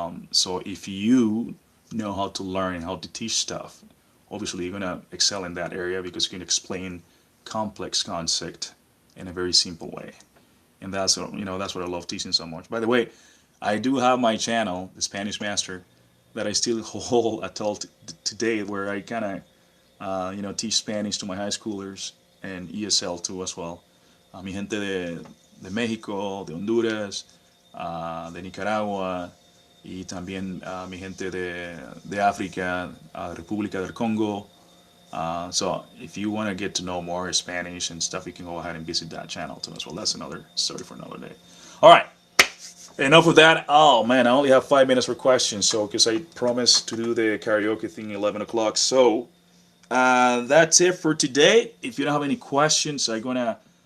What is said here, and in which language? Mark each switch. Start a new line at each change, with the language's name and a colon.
English: So if you know how to learn and how to teach stuff, obviously you're gonna excel in that area because you can explain complex concept in a very simple way. And that's what I love teaching so much. By the way, I do have my channel, the Spanish Master, that I still hold until today, where I kind of teach Spanish to my high schoolers and ESL too as well.
Spanish: Mi gente de México, de Honduras, de Nicaragua y también mi gente de África, República del Congo.
English: So if you want to get to know more Spanish and stuff, you can go ahead and visit that channel too as well. That's another story for another day. All right, enough of that. Oh man, I only have 5 minutes for questions. So because I promised to do the karaoke thing 11 o'clock. So that's it for today. If you don't have any questions, I'm gonna.